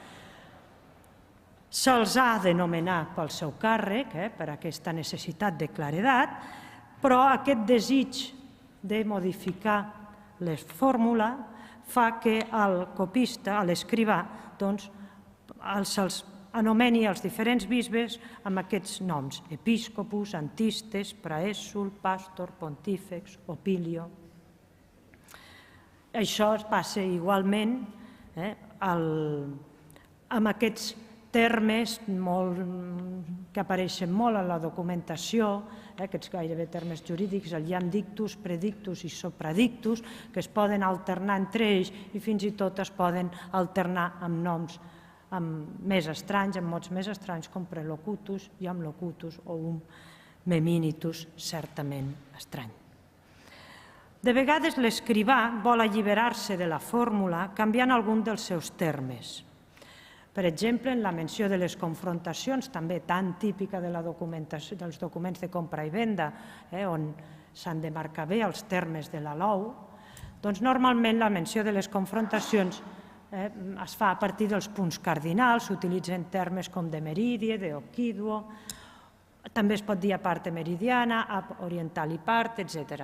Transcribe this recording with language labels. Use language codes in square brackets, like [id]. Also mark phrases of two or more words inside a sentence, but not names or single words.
[ca] se'ls ha de nomenar pel seu càrrec, per aquesta necessitat de claredat, però aquest desig de modificar la fórmula fa que el copista, l'escrivà, se'ls anomeni els diferents bisbes amb aquests noms: [la] episcopus, antistes, praesul, pastor, pontífex, opilio. [ca] Això passa igualment amb aquests termes que apareixen molt en la documentació, aquests gairebé termes jurídics, el [la] iam dictus, predictus [ca] i supradictus, que es poden alternar entre ells i fins i tot es poden alternar amb noms més estranys, amb mots més estranys, com [la] prelocutus, iam locutus [ca] o meminitus, certament estrany. De vegades l'escrivà vol alliberar-se de la fórmula canviant algun dels seus termes. Per exemple, en la menció de les confrontacions, també tan típica de la documentació dels documents de compra i venda, on s'han de marcar bé els termes de la LOU, doncs normalment la menció de les confrontacions es fa a partir dels punts cardinals, s'utilitzen termes com [la] de meridie, de occiduo, [ca] també es pot dir [la] a parte meridiana, [ca] a oriental i part, etc.